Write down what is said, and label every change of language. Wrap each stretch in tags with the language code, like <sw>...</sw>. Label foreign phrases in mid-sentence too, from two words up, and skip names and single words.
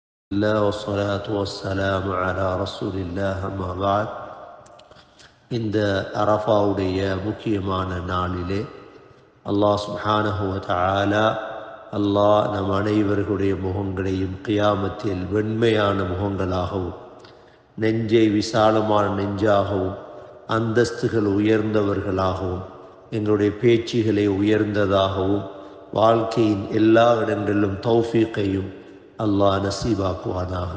<ar>الله والصلاة والسلام على رسول الله أما بعد.</ar> <ta>இந்த அரஃபாவுடைய முக்கியமான நாளிலே</ta> <ar>الله سبحانه وتعالى</ar> <ta>நம் அனைவர்களுடைய முகங்களையும் கியாமத்தில் வெண்மையான முகங்களாகவும் நெஞ்சை விசாலமான நெஞ்சாகவும் அந்தஸ்துகள் உயர்ந்தவர்களாகவும் எங்களுடைய பேச்சுகளை உயர்ந்ததாகவும் வாழ்க்கையின் எல்லா இடங்களிலும் தௌஃபீக்கையும் அல்லாஹ் நசீபாக்குவானாக.</ta>